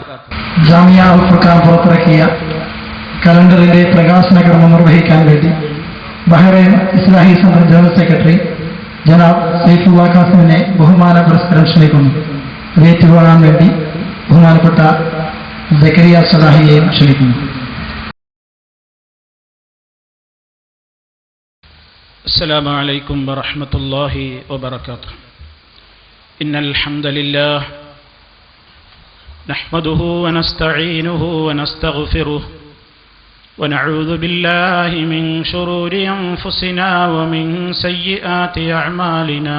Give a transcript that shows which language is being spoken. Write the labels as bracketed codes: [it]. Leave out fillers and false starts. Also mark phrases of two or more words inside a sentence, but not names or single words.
[ml] ജാമിയ ഉൽ ഫുർഖാൻ പുറത്തിറക്കിയ കലണ്ടറിന്റെ പ്രകാശന കർമ്മം നിർവഹിക്കാൻ വേണ്ടി ബഹ്റൈൻ ഇസ്ലാഹി സെന്റർ [en] general secretary [ml] ജനാബ് സൈഫുല്ലാ ഖാസിമിനെ ബഹുമാന പുരസ്കാരം ക്ഷണിക്കുന്നു. ഏറ്റുവാങ്ങാൻ വേണ്ടി ബഹുമാനപ്പെട്ട സക്കരിയ സലാഹിയെയും ക്ഷണിക്കുന്നു. [ar] السلام عليكم ورحمة الله وبركاته. إن الحمد لله نحمده ونستعينه ونستغفره ونعوذ بالله من شرور أنفسنا ومن سيئات أعمالنا.